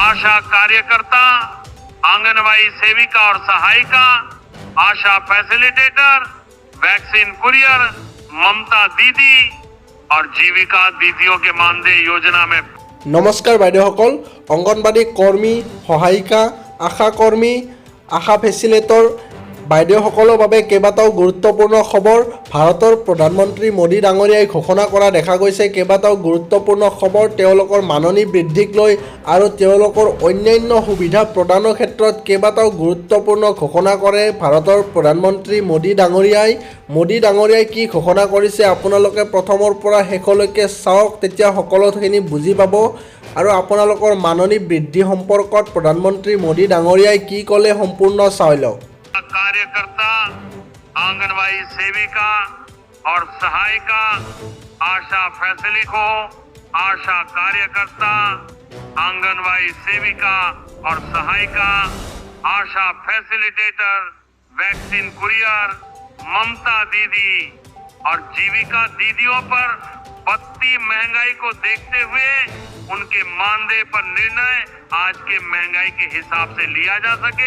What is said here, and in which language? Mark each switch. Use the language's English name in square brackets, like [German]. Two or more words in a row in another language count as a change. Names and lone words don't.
[Hindi] आशा कार्यकर्ता, आंगनबाड़ी सेविका और सहायिका, आशा फैसिलिटेटर, [English] vaccine courier, [Hindi] ममता दीदी और जीविका दीदियों के मानदेय योजना में। [Assamese] नमस्कार বাইদেউসকল, অংগনবাড়ী কৰ্মী, সহায়িকা, আশা কৰ্মী, আশা ফেচিলেটৰ বাইদেউসকলৰ বাবে কেইবাটাও গুৰুত্বপূৰ্ণ খবৰ ভাৰতৰ প্ৰধানমন্ত্ৰী মোদী ডাঙৰীয়াই ঘোষণা কৰা দেখা গৈছে। কেইবাটাও গুৰুত্বপূৰ্ণ খবৰ তেওঁলোকৰ মাননি বৃদ্ধিক লৈ আৰু তেওঁলোকৰ অন্যান্য সুবিধা প্ৰদানৰ ক্ষেত্ৰত কেইবাটাও গুৰুত্বপূৰ্ণ ঘোষণা কৰে ভাৰতৰ প্ৰধানমন্ত্ৰী মোদী ডাঙৰীয়াই। মোদী ডাঙৰীয়াই কি ঘোষণা কৰিছে আপোনালোকে প্ৰথমৰ পৰা শেষলৈকে চাওক, তেতিয়া সকলোখিনি বুজি পাব। আৰু আপোনালোকৰ মাননি বৃদ্ধি সম্পৰ্কত প্ৰধানমন্ত্ৰী মোদী ডাঙৰীয়াই কি ক'লে সম্পূৰ্ণ চাই লওক। [Hindi] कार्यकर्ता, आंगनबाड़ी सेविका और सहायिका, आशा फैसिलिको, आशा कार्यकर्ता, आंगनबाड़ी सेविका और सहायिका, आशा फैसिलिटेटर, [English] vaccine courier, [Hindi] ममता दीदी और जीविका दीदियों पर बढ़ती महंगाई को देखते हुए उनके मानदेय पर निर्णय आज के महंगाई के हिसाब से लिया जा सके।